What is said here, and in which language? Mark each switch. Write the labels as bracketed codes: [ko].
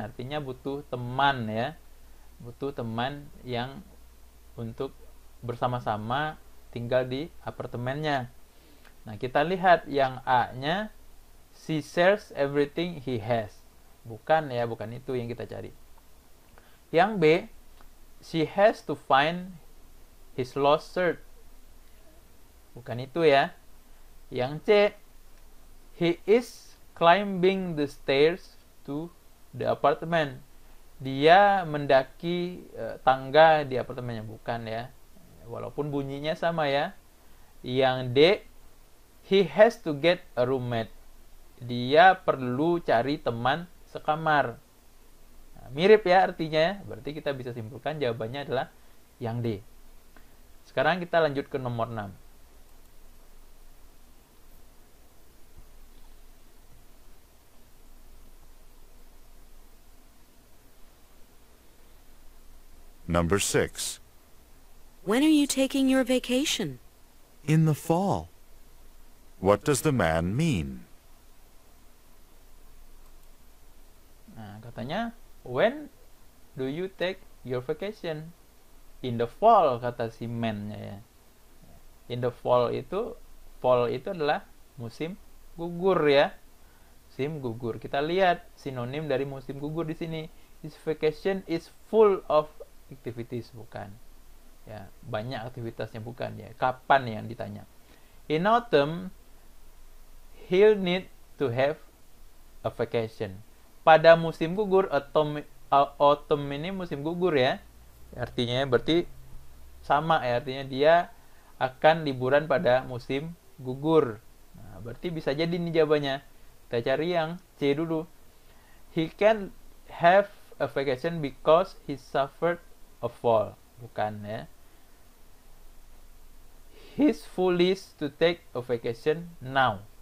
[id] Artinya butuh teman ya. Butuh teman yang untuk bersama-sama tinggal di apartemennya. Nah, kita lihat yang A-nya, [en] she shares everything he has. [id] Bukan ya, bukan itu yang kita cari. [en] Yang B, she has to find his lost shirt. [id] Bukan itu ya. [en] Yang C, he is climbing the stairs to the apartment. [id] Dia mendaki tangga di apartemennya. Bukan ya. Walaupun bunyinya sama ya. [en] Yang D, he has to get a roommate. [id] Dia perlu cari teman sekamar. Nah, mirip ya artinya. Berarti kita bisa simpulkan jawabannya adalah yang D. Sekarang kita lanjut ke nomor 6. [en] Number 6. When are you taking your vacation? In the fall. What does the man mean? [id] Nah, katanya, [en] when do you take your vacation? In the fall, [id] kata si man-nya ya. [en] In the fall [id] itu adalah musim gugur ya. Musim gugur. Kita lihat sinonim dari musim gugur di sini. [en] His vacation is full of activities, [id] bukan. Ya, banyak aktivitasnya, bukan ya. Kapan yang ditanya? [en] In autumn, he'll need to have a vacation. [id] Pada musim gugur, autumn ini musim gugur ya. Artinya berarti sama ya, artinya dia akan liburan pada musim gugur. Nah, berarti bisa jadi nih jawabannya. Kita cari yang C dulu. [en] He can have a vacation because he suffered a fall. [id] Bukan ya. [en] He's foolish to take a vacation now.